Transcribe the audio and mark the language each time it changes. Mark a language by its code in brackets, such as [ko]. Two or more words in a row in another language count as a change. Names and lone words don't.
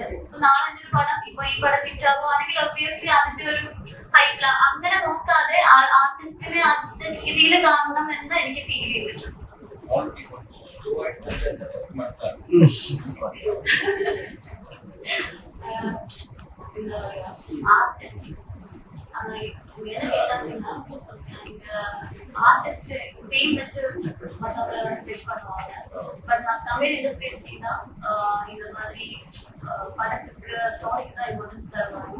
[ml] ഇപ്പൊ നാളെ എന്റെ ഒരു പടം ഇപ്പൊ ഈ പടം ഹിറ്റാവുകയാണെങ്കിൽ ഒബ്വിയസ്ലി അതിന്റെ ഒരു ഹൈപ്ല അങ്ങനെ നോക്കാതെ ആർട്ടിസ്റ്റിന്റെ രീതിയിൽ കാണണം എന്ന് എനിക്ക് ഫീൽ ചെയ്തിട്ടുണ്ട്. എന്താ പറയാ [ta] ஆர்டிஸ்ட் ஆர்டிஸ்ட் பெயின் வச்சு மற்றவங்களை ஜட்ஜ் பண்ணுவாங்க. பட் நான் [en] Tamil industry [ta] எடுத்தீங்கன்னா இந்த மாதிரி படத்துக்கு ஸ்டோரிக்கு தான் இம்பார்ட்டன்ஸ் தருவாங்க.